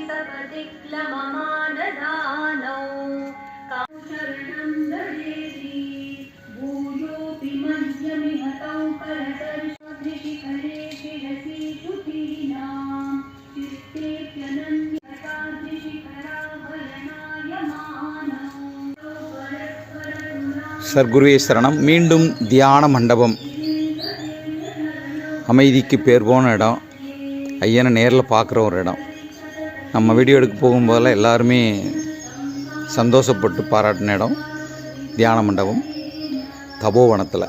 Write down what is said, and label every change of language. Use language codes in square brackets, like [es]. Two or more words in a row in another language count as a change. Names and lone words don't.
[sa] सपदिक्लममानदानौ काशरणं ददेति भूयोऽपि मध्यमिहतौ परतर्षिखरे शिरसि शुचीनां चित्तेऽप्यनन्यताद्रिशिखराभयनायमानौ. [ta] சர்க்குருவே சரணம். மீண்டும் தியான மண்டபம், அமைதிக்கு பேர் போன இடம், ஐயனை நேரில் பார்க்குற ஒரு இடம். நம்ம வீடியோ எடுக்க போகும்போதெல்லாம் எல்லாருமே சந்தோஷப்பட்டு பாராட்டின இடம் தியான மண்டபம் தபோவனத்தில்.